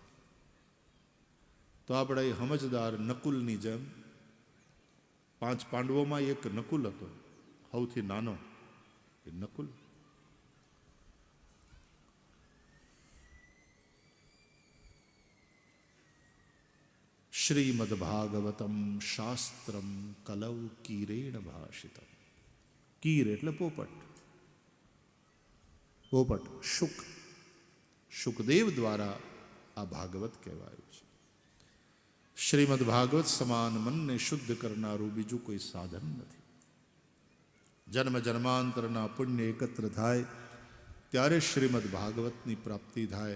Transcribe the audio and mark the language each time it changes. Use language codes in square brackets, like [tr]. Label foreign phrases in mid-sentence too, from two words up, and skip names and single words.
[gu] તો આપણે એ સમજદાર નકુલની જેમ, 5 પાંડવોમાં એક નકુલ હતો, સૌથી નાનો એ નકુલ. [sa] श्रीमद भागवतम शास्त्रम कलौ कीरेण भाषितम. [gu] કીર એટલે પોપટ. પોપટ શુક, શુકદેવ દ્વારા આ ભાગવત કહેવાયું છે. શ્રીમદ ભાગવત સમાન મનને શુદ્ધ કરનારું બીજું કોઈ સાધન નથી. જન્મ જન્માંતરના પુણ્ય એકત્ર થાય ત્યારે શ્રીમદ ભાગવતની પ્રાપ્તિ થાય.